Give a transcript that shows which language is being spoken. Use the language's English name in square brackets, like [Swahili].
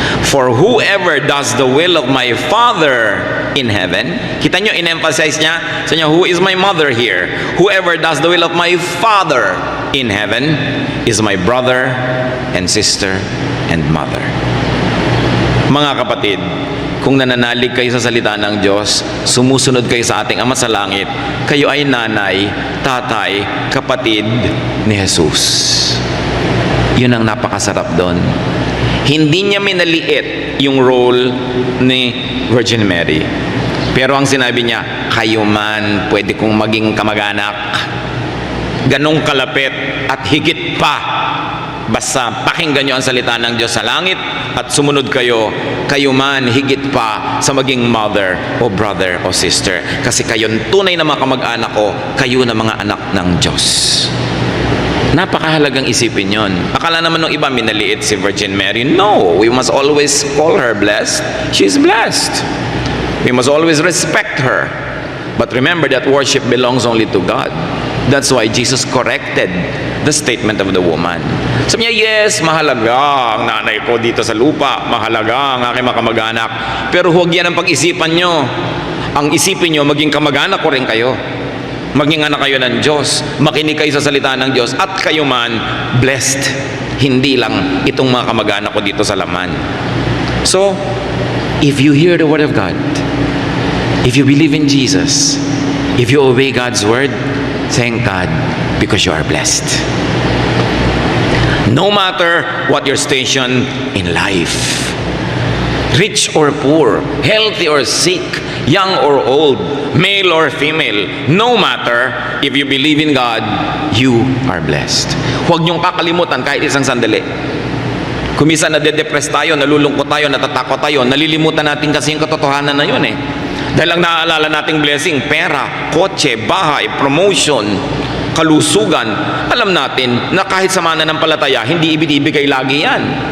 [English] For whoever does the will of my Father in heaven, [Filipino] kita nyo, in-emphasize niya, sa inyo, [English] who is my mother here? Whoever does the will of my Father in heaven is my brother and sister and mother. [Filipino] Mga kapatid, kung nananalig kayo sa salita ng Diyos, sumusunod kayo sa ating Ama sa Langit, kayo ay nanay, tatay, kapatid ni Jesus. Yun ang napakasarap doon. Hindi niya minaliit yung role ni Virgin Mary. Pero ang sinabi niya, kayo man pwede kong maging kamag-anak. Ganong kalapit at higit pa. Basta pakinggan niyo ang salita ng Diyos sa langit at sumunod kayo, kayo man higit pa sa maging mother o brother o sister. Kasi kayo tunay na mga kamag-anak ko, kayo na mga anak ng Diyos. Napakahalagang isipin yon. Akala naman ng iba minaliit si Virgin Mary. [English] No, we must always call her blessed. She's blessed. We must always respect her. But remember that worship belongs only to God. That's why Jesus corrected the statement of the woman. [Filipino] Sabi niya, yes, mahalaga ang nanay ko dito sa lupa. Mahalaga ang aking mga kamag-anak. Pero huwag yan ang pag-isipan nyo. Ang isipin nyo, maging kamag-anak ko rin kayo. Maging anak kayo ng Diyos, makinig kayo sa salita ng Diyos, at kayo man blessed. Hindi lang itong mga kamag-anak ko dito sa laman. [English] So, if you hear the Word of God, if you believe in Jesus, if you obey God's Word, thank God because you are blessed. No matter what your station in life, rich or poor, healthy or sick, young or old, male or female, no matter, if you believe in God, you are blessed. [Filipino] Huwag niyong kakalimutan kahit isang sandali. Kung minsan nade-depress tayo, nalulungkot tayo, natatakot tayo, nalilimutan natin kasi yung katotohanan na yun eh. Dahil ang naaalala nating blessing, pera, kotse, bahay, promotion, kalusugan, alam natin na kahit sa mananampalataya, hindi ibinibigay lagi yan.